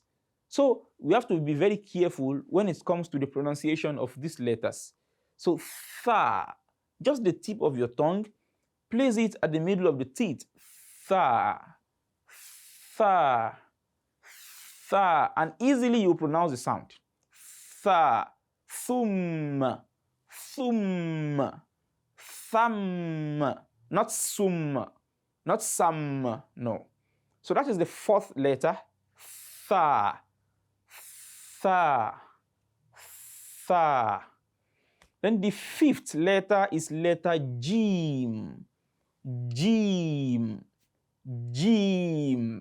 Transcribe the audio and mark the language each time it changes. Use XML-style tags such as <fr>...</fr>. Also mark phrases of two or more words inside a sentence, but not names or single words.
<en>So we have to be very careful when it comes to the pronunciation of these letters. So tha, just the tip of your tongue, place it at the middle of the teeth. Tha, tha, tha, and easily you pronounce the sound. Tha, thum, thum, thum, not sum, not sam, no. So that is the fourth letter, tha, tha, tha. Then the fifth letter is letter jim, jim, jim.</en>